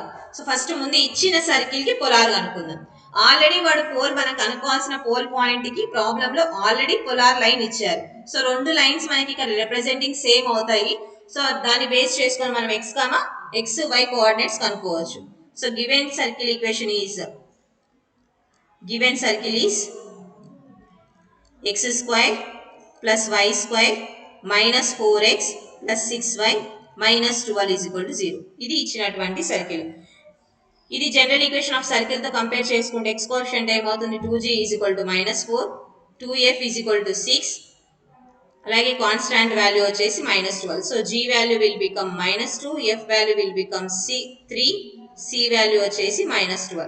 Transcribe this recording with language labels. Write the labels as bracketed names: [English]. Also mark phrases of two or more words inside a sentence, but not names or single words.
[Telugu] సో ఫస్ట్ ముందు ఇచ్చిన సర్కిల్ కి పొలార్ కనుక్కుందాం. ఆల్రెడీ వాడు పోల్ మనం కనుక్కోవాల్సిన [English] pole point [Telugu] కి ప్రాబ్లం లో ఆల్రెడీ [English] polar line [Telugu] ఇచ్చారు. సో 2 లైన్స్ మనకి ఇక్కడ [English] representing same [Telugu] అవుతాయి. సో దాన్ని బేస్ చేసుకొని మనం x, y కోఆర్డినేట్స్ కనుక్కోవచ్చు. [English] so given circle equation is x² + y² -4x + 6y minus 12 is equal to 0. [Telugu] ఇది ఇచ్చినటువంటి సర్కిల్. ఇది [English] general equation of circle [Telugu] తో కంపేర్ చేసుకుంటే [English] x coefficient [Telugu] ఏమవుతుంది 2g [English] is equal to [Telugu] -4, 2f [English] is equal to [Telugu] 6, అలాగే [English] constant value [Telugu] వచ్చేసి -12. [English] సో g value will become -2, f value will become 3, c వాల్యూ వచ్చేసి -12.